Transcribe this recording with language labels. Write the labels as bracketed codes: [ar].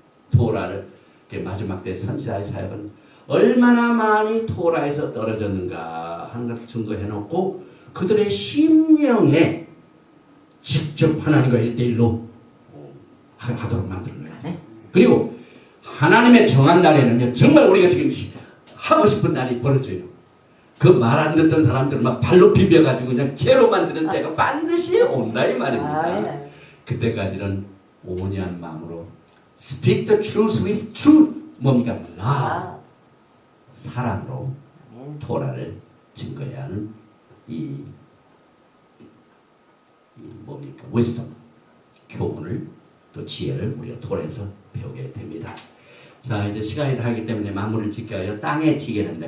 [ko] 토라를 마지막 때 선지자의 사역은 얼마나 많이 토라에서 떨어졌는가 하는 것을 증거해놓고 그들의 심령에 직접 하나님과 1대1로 하도록 만드는 거예요. 그리고 하나님의 정한 날에는요 정말 우리가 지금 하고 싶은 날이 벌어져요. 그 말 안 듣던 사람들은 막 발로 비벼가지고 그냥 죄로 만드는 때가 반드시 온다 이 말입니다. 그때까지는 온유한 마음으로 [en] Speak the truth with truth. [ko] 뭡니까? [en] love. [ko] 사랑으로 토라를 증거해야 하는 이 뭡니까? [en] wisdom. [ko] 교훈을 또 지혜를 우리가 토라에서 배우게 됩니다. 자 이제 시간이 다 하기 때문에 마무리를 짓게 하여 땅에 지게 됩니다.